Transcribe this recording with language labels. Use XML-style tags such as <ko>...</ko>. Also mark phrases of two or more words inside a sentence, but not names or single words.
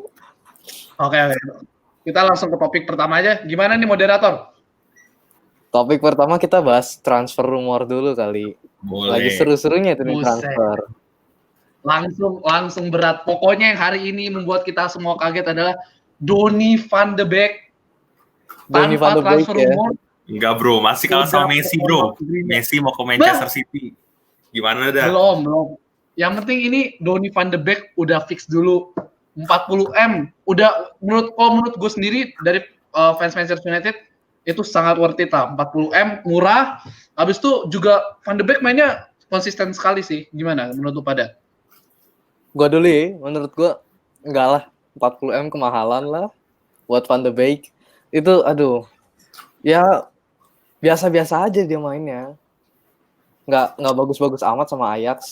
<id>Oke. Kita langsung ke topik pertama aja. Gimana nih moderator? Topik pertama kita bahas</id> <en>transfer rumor</en> <id>dulu kali. Boleh. Lagi seru-serunya itu nih Buset. transfer. Langsung berat. Pokoknya yang hari ini membuat kita semua kaget adalah Donny van de Beek. Donny van de Tanpa Beek transfer ya. rumor. Enggak bro, masih kalah sama Messi bro. Messi mau ke Manchester City. Gimana dah? Belum. Yang penting ini Donny van de Beek udah fix dulu 40M. Udah menurut gue sendiri dari fans Manchester United itu sangat</id> <en>worth it</en> <id>lah. 40M murah. Habis itu juga van de Beek mainnya konsisten sekali sih. Gimana menurut lu pada? Gua dulu ya, menurut gua enggak lah, 40M kemahalan lah buat Van de Beek. Itu aduh. Ya biasa-biasa aja dia mainnya. Nggak bagus-bagus amat sama Ajax.</id>